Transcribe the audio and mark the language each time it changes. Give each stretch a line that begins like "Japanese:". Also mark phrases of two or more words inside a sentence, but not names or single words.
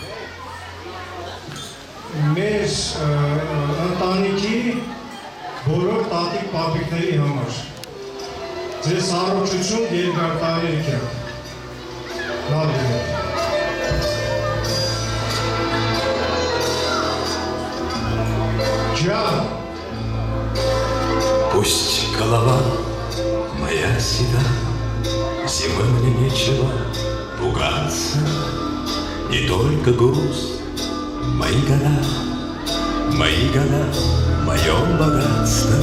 Armenian: մեզ ընտանիքի բոլոր տատիկ պապիկների համար, ձեզ առողջություն երկար տարի եկեք, լավ եղեք։ Ջան,
Russian: Пусть голова моя седа, зимой мне нечего пугаться, не только груз, мои года, мое богатство.